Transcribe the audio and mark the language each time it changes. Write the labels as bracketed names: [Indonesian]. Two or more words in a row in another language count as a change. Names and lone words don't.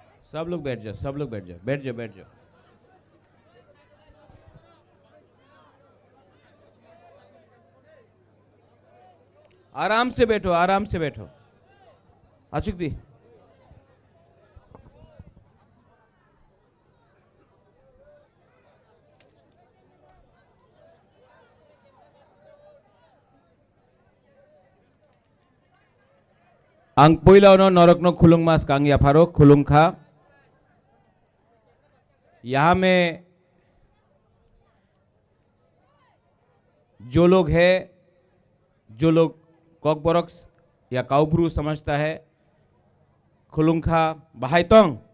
[Hindi] सब लोग बैठ जाओ, सब लोग बैठ जाओ, बैठ जाओ, बैठ जाओ। आराम से बैठो, आराम से बैठो। [Kok Borok] अचुक दी, ang puilaw no norok no khulung mas kang ya फारो खुलुम खा। [Hindi] यहां में जो लोग है, जो लोग कॉकबॉक्स या काउब्रू समझता है, [Kok Borok] खुलुंखा बहाइतोंग,